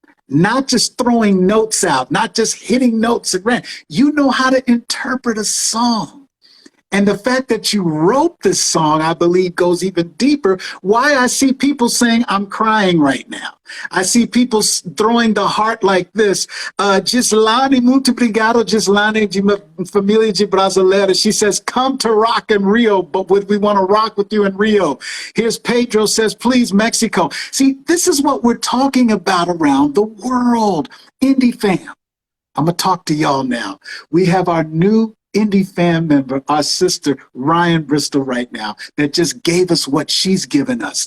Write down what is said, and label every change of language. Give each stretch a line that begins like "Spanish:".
English: Not just throwing notes out, not just hitting notes at random. You know how to interpret a song. And the fact that you wrote this song, I believe, goes even deeper. Why I see people saying, I'm crying right now. I see people throwing the heart like this.
Portuguese: Gislane, muito obrigado, Gislane, de família de brasileira.
English: She says, come to rock in Rio, but we want to rock with you in Rio. Here's Pedro says, please, Mexico. See, this is what we're talking about around the world. Indie fam. I'm going to talk to y'all now. We have our new indie fan member, our sister Rhian Bristol right now, that just gave us what she's given us.